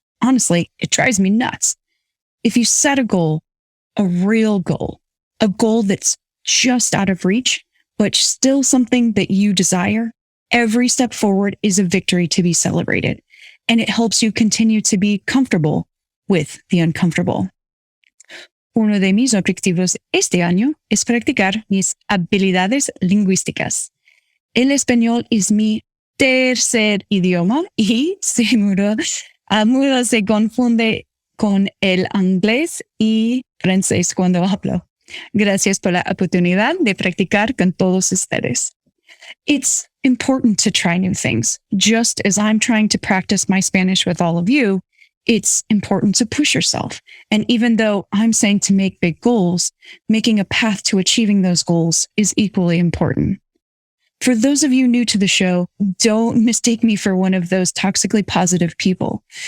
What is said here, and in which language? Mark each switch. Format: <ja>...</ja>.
<en>Honestly, it drives me nuts. If you set a goal, a real goal, a goal that's just out of reach, but still something that you desire, every step forward is a victory to be celebrated, and it helps you continue to be comfortable with the uncomfortable.</en> <es>Uno de mis objetivos este año es practicar mis habilidades lingüísticas. El español es mi tercer idioma y a menudo se confunde con el inglés y francés cuando hablo. Gracias por la oportunidad de practicar con todos ustedes.</es> <en>It's important to try new things. Just as I'm trying to practice my Spanish with all of you, it's important to push yourself. And even though I'm saying to make big goals, making a path to achieving those goals is equally important. For those of you new to the show, don't mistake me for one of those toxically positive people.</en>